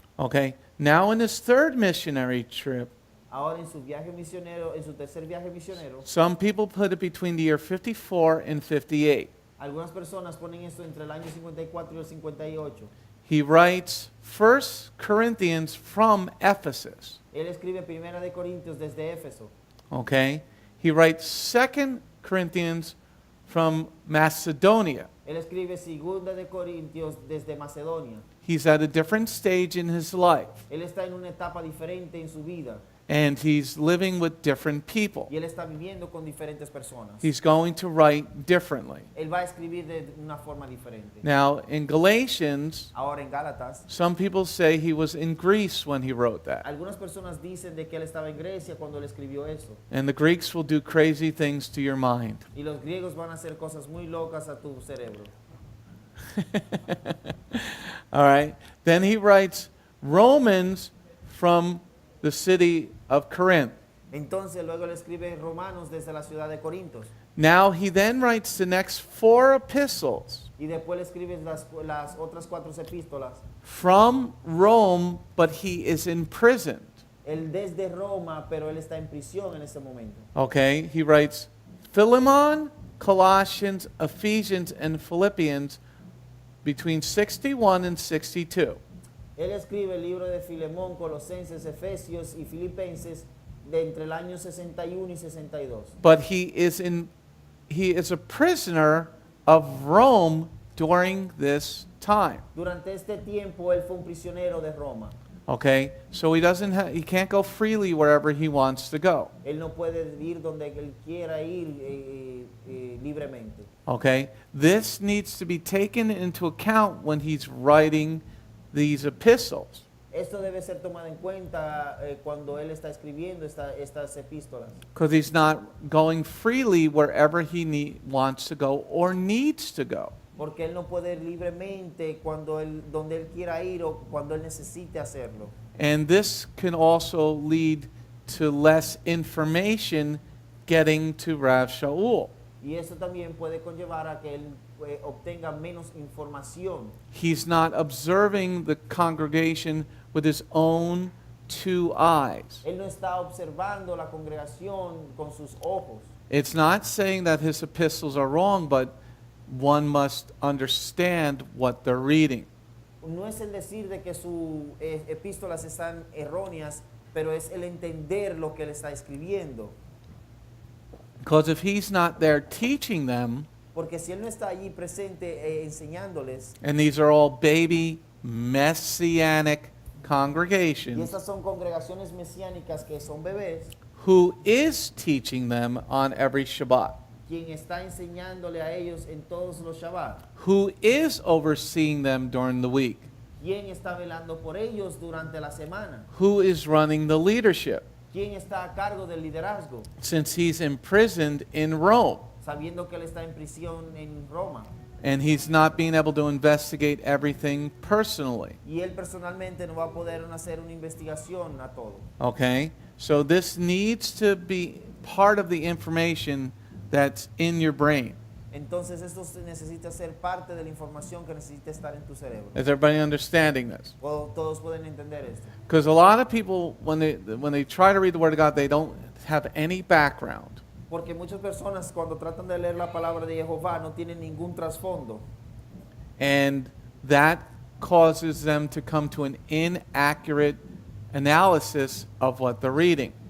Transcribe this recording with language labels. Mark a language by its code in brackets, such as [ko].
[en] Okay, now in his third missionary trip, [es] Ahora en su viaje misionero, en su tercer viaje misionero, [en] some people put it between the year 54 and 58. [es] algunas personas ponen esto entre el año 54 y el 58. [en] he writes 1 Corinthians from Ephesus. [es] Él escribe Primera de Corintios desde Éfeso. [en] Okay? He writes 2 Corinthians from Macedonia. [es] Él escribe Segunda de Corintios desde Macedonia. [en] He's at a different stage in his life, [es] Él está en una etapa diferente en su vida [en] and he's living with different people. [es] y él está viviendo con diferentes personas. [en] He's going to write differently. [es] Él va a escribir de una forma diferente. [en] Now, in Galatians, [es] Ahora en Gálatas, [en] some people say he was in Greece when he wrote that. [es] algunas personas dicen de que él estaba en Grecia cuando él escribió eso. [en] And the Greeks will do crazy things to your mind. [es] Y los griegos van a hacer cosas muy locas a tu cerebro. [en] All right. Then he writes Romans from the city of Corinth. [es] Entonces luego él escribe Romanos desde la ciudad de Corintios. [en] Now he then writes the next 4 epistles [es] Y después le escribe las otras 4 epístolas. [en] from Rome, but he is imprisoned. [es] Él desde Roma, pero él está en prisión en ese momento. [en] Okay. He writes Philemon, Colossians, Ephesians, and Philippians between 61 and 62. [es] Él escribe el libro de Filemón, Colosenses, Efesios y Filipenses de entre el año 61 y 62. [en] But he is a prisoner of Rome during this time. [es] Durante este tiempo él fue un prisionero de Roma. [en] Okay? So he can't go freely wherever he wants to go. [es] Él no puede ir donde él quiera ir libremente. [en] Okay? This needs to be taken into account when he's writing these epistles. [es] Esto debe ser tomado en cuenta cuando él está escribiendo estas epístolas. [en] Because he's not going freely wherever he wants to go or needs to go. [es] Porque él no puede ir libremente donde él quiera ir o cuando él necesite hacerlo. [en] And this can also lead to less information getting to Rav Shaul. [es] Y eso también puede conllevar a que él obtenga menos información. [en] He's not observing the congregation with his own 2 eyes. [es] Él no está observando la congregación con sus ojos. [en] It's not saying that his epistles are wrong, but one must understand what they're reading. [es] No es el decir de que sus epístolas están erróneas, pero es el entender lo que él está escribiendo. [en] Because if he's not there teaching them, [es] Porque si él no está allí presente enseñándoles, [en] and these are all baby Messianic [es] y [en] congregations, [es] estas son congregaciones mesiánicas que son bebés, [en] who is teaching them on every Shabbat? [es] quien está enseñándole a ellos en todos los Shabbat, [en] Who is overseeing them during the week? [es] quien está velando por ellos durante la semana, [en] Who is running the leadership? [es] quien está a cargo del liderazgo, [en] Since he's imprisoned in Rome [es] sabiendo que él está en prisión en Roma. [en] and he's not being able to investigate everything personally. [es] Y él personalmente no va a poder hacer una investigación a todo. [en] Okay? So this needs to be part of the information that's in your brain. [es] Entonces esto necesita ser parte de la información que necesita estar en tu cerebro. [en] Is everybody understanding this? [es] Todos pueden entender esto. [en] Because a lot of people, when they try to read the Word of God, they don't have any background. [es] Porque muchas personas cuando tratan de leer la palabra de Jehová no tienen ningún trasfondo. [en] And that causes them to come to an inaccurate analysis of what they're reading.